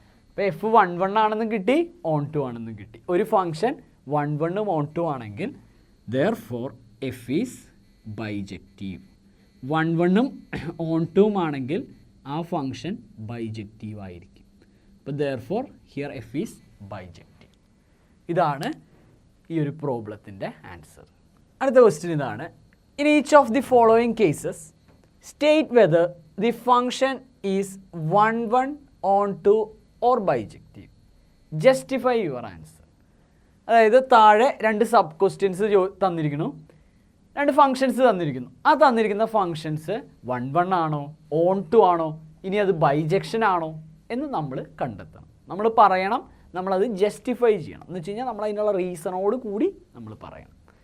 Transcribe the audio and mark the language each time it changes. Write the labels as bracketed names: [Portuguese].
[Malayalam] അപ്പോൾ എഫ് 1, 1 ആണെന്നും കിട്ടി, ഓൺ ടു ആണെന്നും കിട്ടി. ഒരു ഫംഗ്ഷൻ 1, 1 ഓൺ ടു ആണെങ്കിൽ [English] Therefore F is bijective. [Malayalam] 1, 1 on ടുവും ആണെങ്കിൽ ആ ഫംഗ്ഷൻ ബൈജക്റ്റീവ് ആയിരിക്കും. [English] അപ്പോൾ therefore here F is bijective. [Malayalam] ഇതാണ് ഈ ഒരു പ്രോബ്ലത്തിൻ്റെ ആൻസർ. അടുത്ത ക്വസ്റ്റ്യൻ ഇതാണ്. [English] In each of the following cases state whether the function is 1, 1 on to or bijective. Justify your answer. [Malayalam] അതായത് താഴെ രണ്ട് സബ് ക്വസ്റ്റ്യൻസ് തന്നിരിക്കുന്നു, രണ്ട് ഫങ്ഷൻസ് തന്നിരിക്കുന്നു. ആ തന്നിരിക്കുന്ന ഫങ്ഷൻസ് 1, 1 ആണോ, ഓൺ ടു ആണോ, ഇനി അത് ബൈജക്ഷൻ ആണോ എന്ന് നമ്മൾ കണ്ടെത്തണം. നമ്മൾ പറയണം, നമ്മളത് ജസ്റ്റിഫൈ ചെയ്യണം. എന്ന് വെച്ച് കഴിഞ്ഞാൽ നമ്മൾ അതിനുള്ള റീസണോട് കൂടി നമ്മൾ പറയണം.